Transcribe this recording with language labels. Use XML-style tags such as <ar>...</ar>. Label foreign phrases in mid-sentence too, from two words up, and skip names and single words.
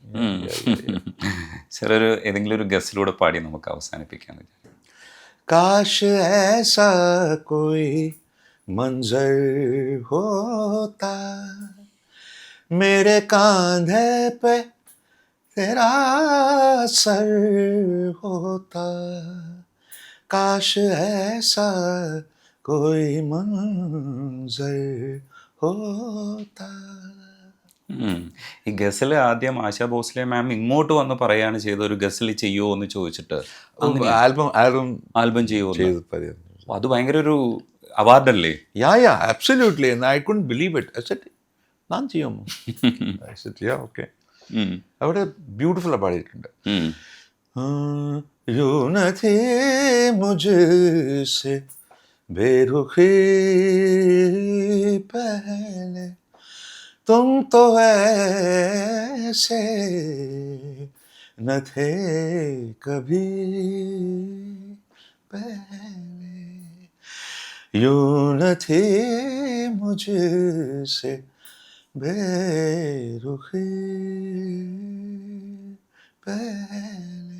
<ml>സാർ ഏതെങ്കിലും ഒരു ഗസലൂടെ പാടി നമുക്ക് അവസാനിപ്പിക്കാം.</ml> <hi>काश ऐसा कोई मंजर होता, मेरे कांधे पे तेरा सर होता, काश ऐसा कोई मंजर होता.</hi> <ml>ഈ ഗസൽ ആദ്യം ആശാ ഭോസ്ലെ മാം ഇങ്ങോട്ട് വന്ന് പറയാണ് ചെയ്ത ഒരു ഗസൽ ചെയ്യുമോ എന്ന് ചോദിച്ചിട്ട് ആൽബം ചെയ്യുമോ? അത് ഭയങ്കര ഒരു അവാർഡല്ലേ?</ml> <en>absolutely. And I couldn't believe it. I said,</en> <ml>ഞാൻ ചെയ്യാമോ?</ml> <en>I said, yeah, okay.</en> <ml>അവിടെ ബ്യൂട്ടിഫുൾ പാടിയിട്ടുണ്ട്.</ml> <hi>यूं न थी मुझसे बेरुखी पहले, तुम तो ऐसे न थे कभी पहले, यूं न थी मुझसे बेरुखी पहले।</hi>